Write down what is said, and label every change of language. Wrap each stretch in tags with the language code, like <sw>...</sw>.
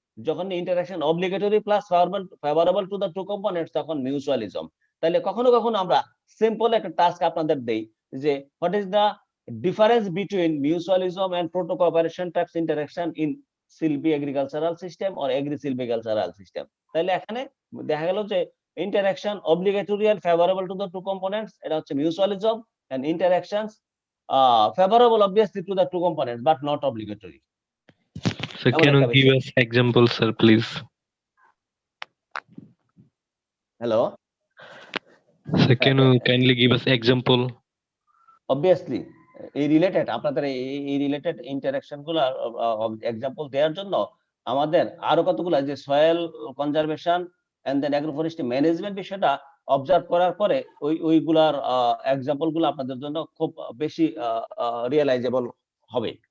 <en>যখন interaction obligatory plus favourable to the two components, তখন mutualism.</en> <bn>তাহলে কখনো কখনো আমরা সিম্পল একটা টাস্ক আপনাদের দেই যে</bn> <en>What is the difference between mutualism and proto cooperation types interaction in silvi agricultural system or agri silvicultural system.</en> <bn>তাহলে এখানে দেখা গেল যে</bn> <en>interaction obligatory and favorable to the two components,</en> <bn>এটা হচ্ছে</bn> <en>mutualism, and interactions favorable obviously to the two components but not obligatory. So can you give us example, sir, please? Hello. So can you kindly give us example?</en> <bn>Obviously এই related আপনাদের এই related interaction গুলো example দেওয়ার জন্য আমাদের আরো কতগুলো যে soil conservation and then অ্যাগ্রোফরেস্ট্রি management বিষয়টা অবজার্ভ করার পরে ওইগুলার এক্সাম্পল গুলো আপনাদের জন্য খুব বেশি রিয়েলাইজেবল হবে।</bn>